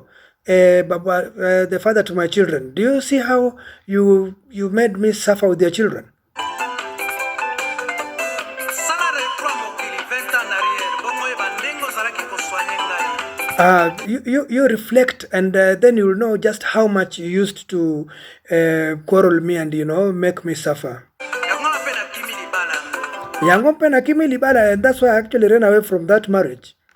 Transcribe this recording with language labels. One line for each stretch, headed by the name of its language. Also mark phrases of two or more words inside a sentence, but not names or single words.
English: The father to my children. Do you see how you made me suffer with your children? You reflect, and then you will know just how much you used to quarrel me and make me suffer.
Lingala: Yangompe na kimi libala,
English: and that's why I actually ran away from that marriage.